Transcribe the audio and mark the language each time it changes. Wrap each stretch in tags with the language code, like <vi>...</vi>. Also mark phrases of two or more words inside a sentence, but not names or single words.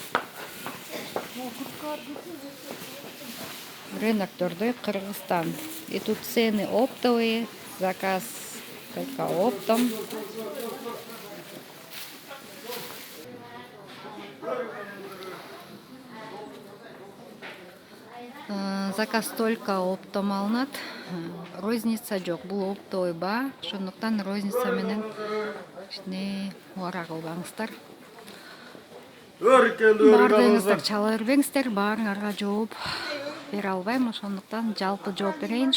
<ru>Рынок Дордой, Кыргызстан. И тут цены оптовые, заказ только оптом. Заказ только оптом алынат.</ru> <ky>Розница жок. Бул оптовый баа. Ошондуктан розница менен кичине убара кылбаңыздар. Баардыгыңыздар чала бербеңиздер. Баарыңарга жооп бере албайм. Ошондуктан жалпы жооп берейин.</ky>